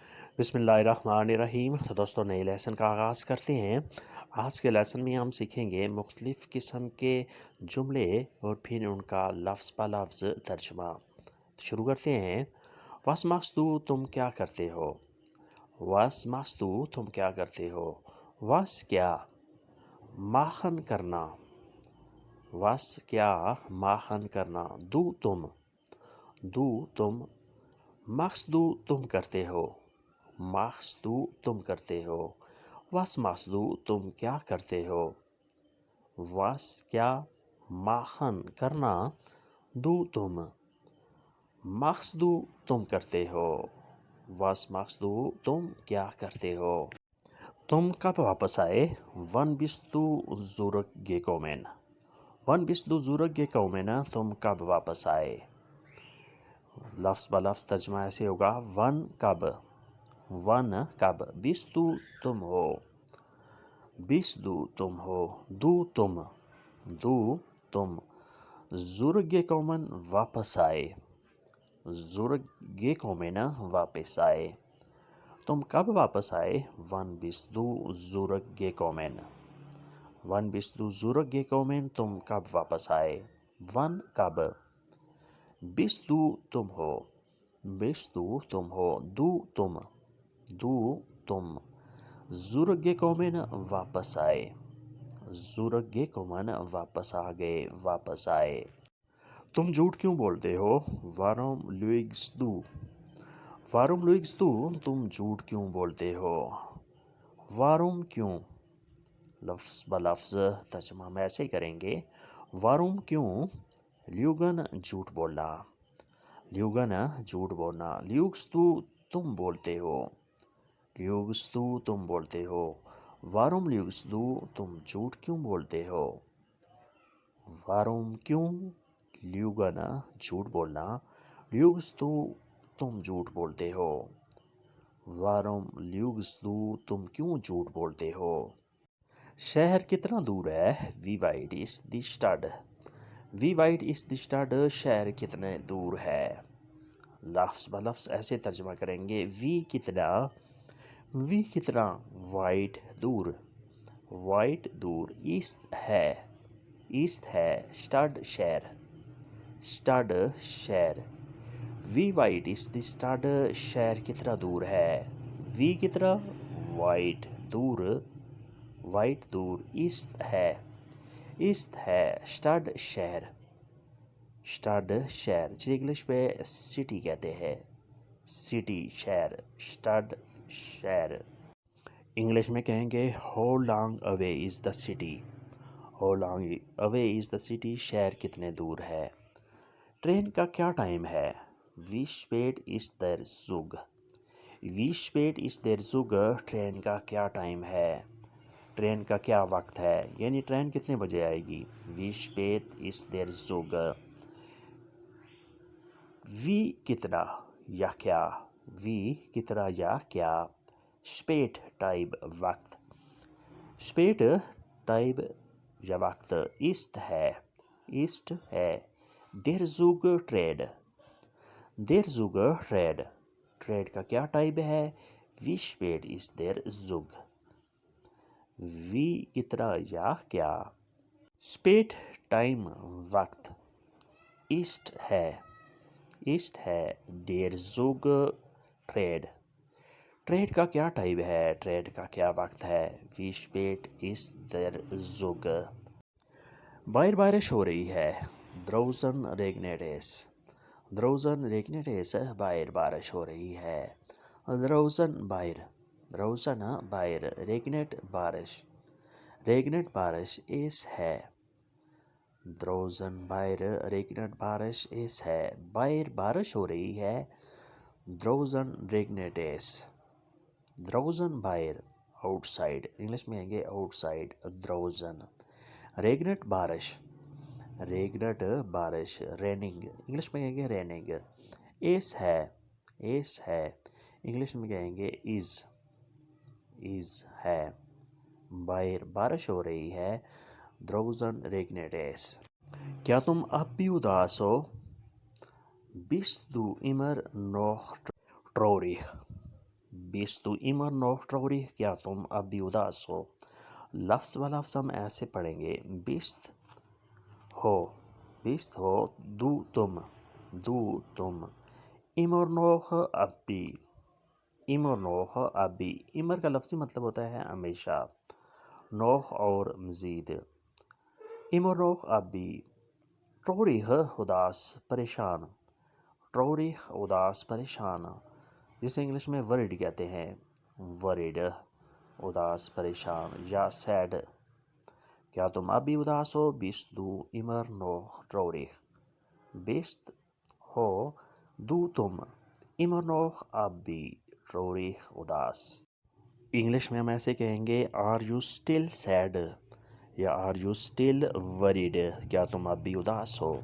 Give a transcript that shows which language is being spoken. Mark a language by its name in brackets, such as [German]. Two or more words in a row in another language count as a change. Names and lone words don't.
[Urdu] بسم اللہ الرحمن الرحیم۔ تو دوستوں نئے لیسن کا آغاز کرتے ہیں۔ آج کے لیسن میں ہم سیکھیں گے مختلف قسم کے جملے اور پھر ان کا لفظ بہ لفظ ترجمہ۔ شروع کرتے ہیں۔ [German] was machst du [Urdu] تم کیا کرتے ہو؟ [German] was machst du [Urdu] تم کیا کرتے ہو؟ وس کیا، machen کرنا، وس کیا machen کرنا، دو تم، دو تم، [German] machst du [Urdu] تم کرتے ہو، [German] machst du [Urdu] تم کرتے ہو، [German] was machst du [Urdu] تم کیا کرتے ہو، was کیا، machen کرنا، du تم، [German] machst du [Urdu] تم کرتے ہو، [German] was machst du [Urdu] تم کیا کرتے ہو۔ تم کب واپس آئے؟ [German] wann bist du zurückgekommen؟ wann bist du zurückgekommen؟ [Urdu] تم کب واپس آئے۔ لفظ بہ لفظ ترجمہ ایسے ہوگا، ون کب، ون کب، [German] bist du [Urdu] تم ہو، [German] bist du [Urdu] تم ہو، du تم، du تم، zurückgekommen واپس آئے، zurückgekommen واپس آئے۔ تم کب واپس آئے؟ [German] wann bist du zurückgekommen؟ wann bist du zurückgekommen [Urdu] تم کب واپس آئے، wann کب، [German] bist du [Urdu] تم ہو، [German] bist du [Urdu] تم ہو، du تم، du تم، zurückgekommen واپس آئے، zurückgekommen واپس آ گئے، واپس آئے۔ تم جھوٹ کیوں بولتے ہو؟ [German] warum lügst du؟ warum lügst du [Urdu] تم جھوٹ کیوں بولتے ہو، warum کیوں، لفظ بہ لفظ ترجمہ ہم ایسے کریں گے، warum کیوں، lügen جھوٹ بولنا، lügen جھوٹ بولنا، [German] lügst du [Urdu] تم بولتے ہو، [German] lügst du [Urdu] تم بولتے ہو، [German] warum lügst du [Urdu] تم جھوٹ کیوں بولتے ہو، warum کیوں، lügen جھوٹ بولنا، [German] lügst du [Urdu] تم جھوٹ بولتے ہو، [German] warum lügst du [Urdu] تم کیوں جھوٹ بولتے ہو۔ شہر کتنا دور ہے؟ [German] wie weit ist die Stadt؟ wie weit ist die Stadt [Urdu] شہر کتنے دور ہے۔ لفظ بہ لفظ ایسے ترجمہ کریں گے، وی کتنا، وی کتنا، وائٹ دور، وائٹ دور، ایسٹ ہے، ایسٹ ہے، اسٹڈ شہر، اسٹڈ شہر، [German] wie weit ist die Stadt [Urdu] شہر کتنا دور ہے، وی کتنا، وائٹ دور، وائٹ دور، ایسٹ ہے، ایسٹ ہے، اسٹڈ شہر، اسٹڈ شہر جسے انگلش میں سٹی کہتے ہیں، سٹی شہر، اسٹڈ شہر۔ انگلش میں کہیں گے [English] how long away is the city, how long away is the city [Urdu] شہر کتنے دور ہے۔ ٹرین کا کیا ٹائم ہے؟ [German] wie spät ist der Zug؟ wie spät ist der Zug [Urdu] ٹرین کا کیا ٹائم ہے، ٹرین کا کیا وقت ہے، یعنی ٹرین کتنے بجے آئے گی، [German] wie spät ist der Zug، [Urdu] wie کتنا یا کیا، wie کتنا یا کیا، spät ٹائم وقت، spät ٹائم یا وقت، ist ہے، ist ہے، [German] der Zug [Urdu] ٹرین، [German] der Zug [Urdu] ٹرین، ٹرین کا کیا ٹائم ہے، [German] wie spät ist der Zug، [Urdu] wie کتنا یا کیا، spät ٹائم وقت، ist ہے، ist ہے، [German] der Zug [Urdu] ٹرین، ٹرین کا کیا ٹائم ہے، ٹرین کا کیا وقت ہے، [German] wie spät ist der Zug۔ [Urdu] باہر بارش ہو رہی ہے، [German] draußen regnet es، draußen regnet es [Urdu] باہر بارش ہو رہی ہے، [German] draußen باہر، draußen [Urdu] باہر، regnet بارش، regnet بارش، es ہے، draußen باہر، regnet بارش، es ہے، باہر بارش ہو رہی ہے، [German] draußen regnet es، [Urdu] draußen باہر، outside انگلش میں کہیں گے outside، draußen، regnet بارش، regnet بارش، raining انگلش میں کہیں گے raining، es ہے، es ہے، انگلش میں کہیں گے is ہے، باہر بارش ہو رہی ہے، [German] draußen regnet es۔ [Urdu] کیا تم اب بھی اداس ہو؟ [German] bist du immer noch traurig؟ bist du immer noch traurig, [Urdu] کیا تم اب بھی اداس ہو؟ لفظ و لفظ ہم ایسے پڑھیں گے، ہو بیست ہو، دو تم، [German] immer noch [Urdu] اب بھی، [German] immer noch [Urdu] اب بھی، immer کا لفظی مطلب ہوتا ہے ہمیشہ، noch اور مزید، [German] immer noch [Urdu] اب بھی، traurig اداس پریشان، traurig اداس پریشان، جسے انگلش میں worried کہتے ہیں، worried اداس پریشان، یا sad، کیا تم اب بھی اداس ہو؟ [German] bist du immer noch traurig، bist ہو، du تم، immer noch [Urdu] اب بھی، [German] traurig اداس۔ [Urdu] انگلش میں ہم ایسے کہیں گے [English] are you still sad یا are you still worried، [Urdu] کیا تم اب بھی اداس ہو؟